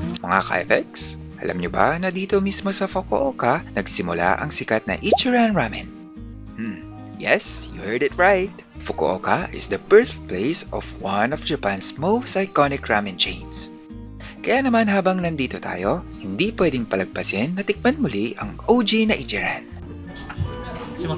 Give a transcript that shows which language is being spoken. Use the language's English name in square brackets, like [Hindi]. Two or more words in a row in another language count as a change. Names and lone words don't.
[Filipino] Mga ka-FX, alam nyo ba na dito mismo sa Fukuoka nagsimula ang sikat na Ichiran Ramen? [English] Yes, you heard it right. Fukuoka is the birthplace of one of Japan's most iconic ramen chains. [Filipino] Kaya naman habang nandito tayo, hindi pwedeng palagpasin na tikman muli ang OG na Ichiran. [Japanese] します。